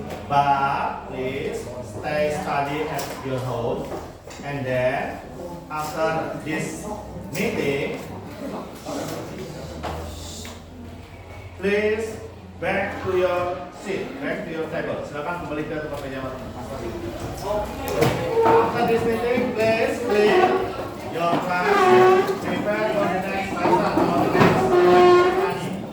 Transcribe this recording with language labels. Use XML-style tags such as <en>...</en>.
<en>But please stay study at your home. And then after this meeting, please back to your seat, back to your table.</en> <id>Silakan kembali ke tempat meja masing-masing.</id> <en>After this meeting, please clear your class, prepare for the next lesson or the next study.</en>